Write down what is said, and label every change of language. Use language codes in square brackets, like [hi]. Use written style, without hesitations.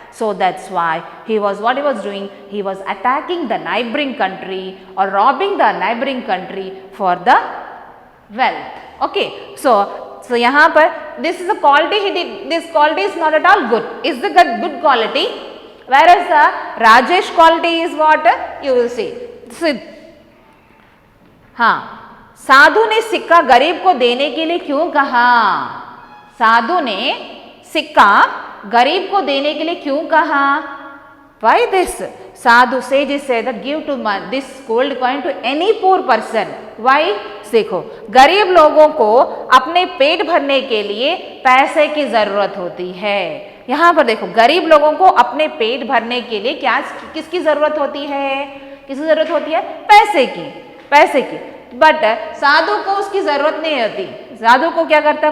[en] So that's why what he was doing, he was attacking the neighboring country or robbing the neighboring country for the wealth. Okay, so [hi] यहाँ पर [en] this is a quality he did. This quality is not at all good. Is the good quality, whereas the Rajesh quality is what you will see. [hi] हाँ, साधु ने सिक्का गरीब को देने के लिए क्यों कहा? साधु ने सिक्का गरीब को देने के लिए क्यों कहा? [en] Why this? Sadhu sages say that give to this gold coin to any poor person. Why? [hi] देखो, गरीब लोगों को अपने पेट भरने के लिए पैसे की जरूरत होती है। यहाँ पर देखो, गरीब लोगों को अपने पेट भरने के लिए क्या किसकी जरूरत होती है? किसकी जरूरत होती है? पैसे की। बट साधु को उसकी जरूरत नहीं होती। साधु को क्या करता है?